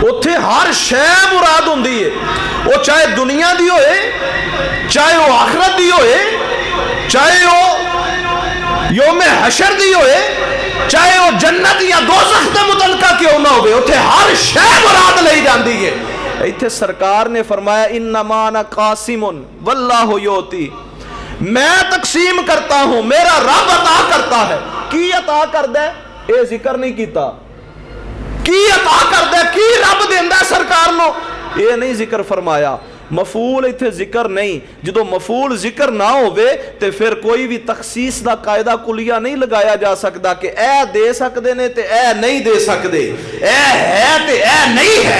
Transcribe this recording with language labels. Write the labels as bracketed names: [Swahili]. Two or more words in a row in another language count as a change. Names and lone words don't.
[Punjabi] اوتھے ہر شے مراد ہوندی ہے، وہ چاہے دنیا دی ہوئے، چاہے وہ آخرت دی ہوئے، چاہے وہ یومِ حشر دی ہوئے، چاہے وہ جنت یا دوزخ دے متعلق کیوں نہ ہووے، اوتھے ہر شے مراد لئی جاندی ہے. اتھے سرکار نے فرمایا [Arabic] إنما أنا قاسم والله يعطي, [Urdu] میں تقسیم کرتا ہوں، میرا رب عطا کرتا ہے. [Punjabi] کی عطا کردا ہے یہ ذکر نہیں کیا، کی عطا کردا ہے، کی رب دیندا سرکار نوں، یہ نہیں ذکر فرمایا. مفعول اتھے ذکر نہیں، جو مفعول ذکر نہ ہووے تے فیر کوئی بھی تخصیص دا قاعدہ کلیہ نہیں لگایا جا سکتا کہ اے دے سکتے نے تے اے نہیں دے سکتے، اے ہے تے اے نہیں ہے.